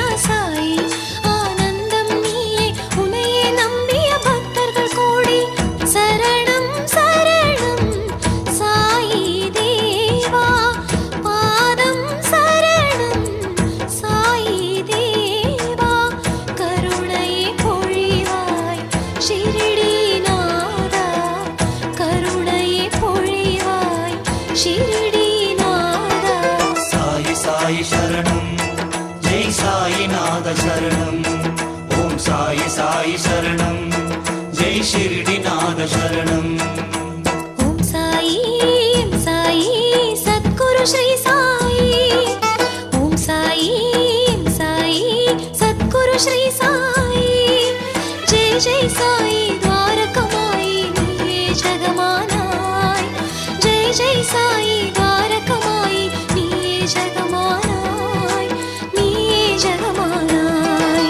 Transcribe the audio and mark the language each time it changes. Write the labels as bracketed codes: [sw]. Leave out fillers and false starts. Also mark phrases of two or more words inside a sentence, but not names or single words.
[ta] சாய் ஆனந்தம் நீயே உனையே நம்பிய பக்தர்கள் கோடி சரணம் சரணம் சாயி தேவா பாதம் சரணம் சாயி தேவா கருணையை பொழிவாய் ஷிரடிநாதா கருணையை பொழிவாய் ஷிரடிநாதா [sa] साई साई शरणं जय साईनाथ शरणं ओम साई साई शरणं जय शिरडीनाथ शरणं [ta] ஓம் சாயி சத்குரு ஸ்ரீ சாயி ஓம் சாயி சத்குரு ஸ்ரீ சாயி ஜெய ஜெய சாயி द्वारकमाई நீயே ஜகமானாய் ஜெய ஜெய சாயி द्वारकमाई நீயே ஜகமானாய் நீயே ஜகமானாய்